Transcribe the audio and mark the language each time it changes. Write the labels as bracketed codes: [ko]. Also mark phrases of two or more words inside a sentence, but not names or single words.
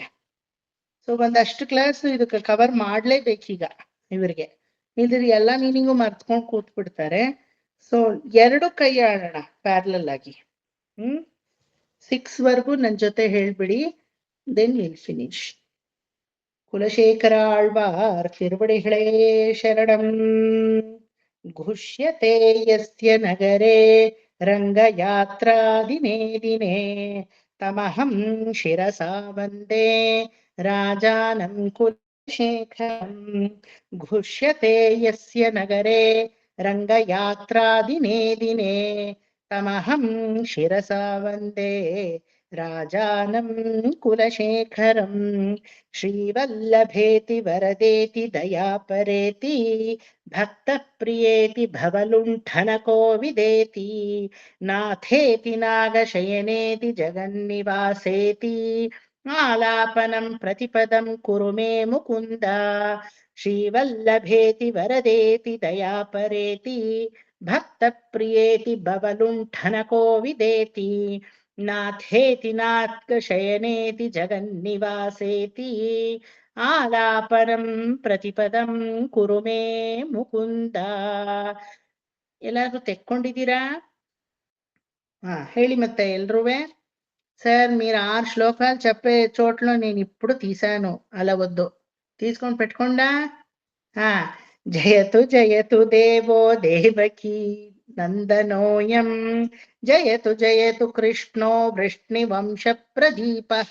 [kn] ಸೊ ಒಂದಷ್ಟು ಕ್ಲಾಸ್ ಇದಕ್ಕೆ ಕವರ್ ಮಾಡ್ಲೇಬೇಕೀಗ ಇವ್ರಿಗೆ. ಇಲ್ದಿರಿ ಎಲ್ಲಾ ಮೀನಿಂಗು ಮರ್ತ್ಕೊಂಡು ಕೂತ್ ಬಿಡ್ತಾರೆ. ಸೊ 2 ಕೈ ಆಡೋಣ ಪ್ಯಾರಲಲ್ ಆಗಿ. 6 ವರೆಗೂ ನನ್ ಜೊತೆ ಹೇಳ್ಬಿಡಿ, [en] then will finish. [ta] குலசேகர ஆழ்வார் திருவடிகளே சரணம். [sa] ಘುಷ್ಯತೆ ಯಸ್ಯ ನಗರೆ ರಂಗಯಾತ್ರಾ ದಿನೇ ದಿನೇ ತಮಹಂ ಶಿರಸಾ ವಂದೇ ರಾಜಾನಂ ಕುಲಶೇಖರಂ. ಘುಷ್ಯತೆ ಯಸ್ಯ ನಗರೆ ರಂಗಯಾತ್ರಾ ದಿನೇ ದಿನೇ ತಮಹಂ ಶಿರಸಾ ವಂದೇ ರಾಜಾನಂ ಕುಲಶೇಖರಂ. ಶ್ರೀವಲ್ಲಭೇತಿ ವರದೇತಿ ದಯಾಪರೇತಿ ಭಕ್ತ ಪ್ರಿಯೇತಿ ಭವಲುಂಠನ ಕೋವಿದೇತಿ ನಾಥೇತಿ ನಾಗಶಯನೇತಿ ಜಗನ್ನಿವಾಸೇತಿ ಆಲಾಪನಂ ಪ್ರತಿಪದಂ ಕುರು ಮೇ ಮುಕುಂದ. ಶ್ರೀವಲ್ಲಭೇತಿ ವರದೇತಿ ದಯಾಪರೇತಿ ಭಕ್ತ ಪ್ರಿಯೇತಿ ಭವಲುಂಠನ ಕೋವಿದೇತಿ ನಾಥೇತಿ ನಾಗಶಯನೇತಿ ಜಗನ್ನಿವಾಸೇತಿ ಆಲಾಪನಂ ಪ್ರತಿಪದಂ ಕುರು ಮೇ ಮುಕುಂದ. [kn] ಎಲ್ಲಾದ್ರೂ ತೆಕ್ಕೊಂಡಿದ್ದೀರಾ? ಹೇಳಿ ಮತ್ತೆ ఎల్రువే. [te] సార్ మీరు 6 శ్లోకాలు చెప్పే చోట్ల నేను ఇప్పుడు తీశాను అలా వద్దు. తీసుకొని పెట్టుకోండా. [sa] జయతు జయతు దేవో దేవకీ నందనోయం జయతు జయతు కృష్ణో వృష్ణివంశ ప్రదీపః